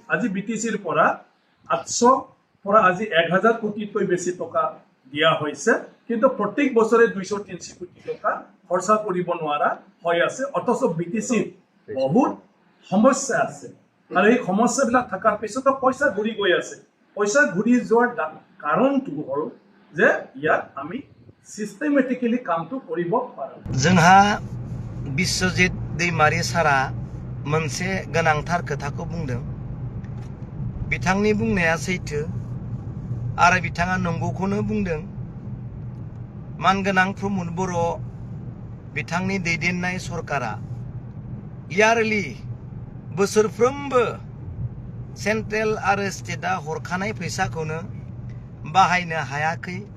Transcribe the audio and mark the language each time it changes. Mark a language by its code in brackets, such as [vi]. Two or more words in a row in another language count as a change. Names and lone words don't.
[as] আজি বিটিচিৰ পৰা 800 পৰা আজি 1000 কোটিতকৈ বেছি টকা দিয়া হৈছে, কিন্তু প্ৰত্যেক বছৰে 200-300 কোটি টকা খৰচা কৰিব নোৱাৰা হৈ আছে। অথচ বিটিচিৰ বহুত সমস্যা আছে আৰু এই সমস্যাবিলাক থকাৰ পিছতো পইচা ঘূৰি গৈ আছে। পইচা ঘূৰি যোৱাৰ কাৰণটো হ'ল যে ইয়াত আমি সিস্টেমেটিক্যালি কামটো কৰিব পাৰোঁ। [brx] जोंहा बिश्वजित दैमारी सारा मोनसे गोनांथार खोथाखौ बुंदों। बिथांनि बुंनाया सैथो आरो बिथाङा नंगौखौनो बुंदों। मानगोनां प्रमद बर' बिथांनि दैदेननाय सरकारा इयारलि बोसोरफ्रोमबो सेन्ट्रेल आरो स्टेटआ हरखानाय फैसाखौनो बाहायनो हायाखै।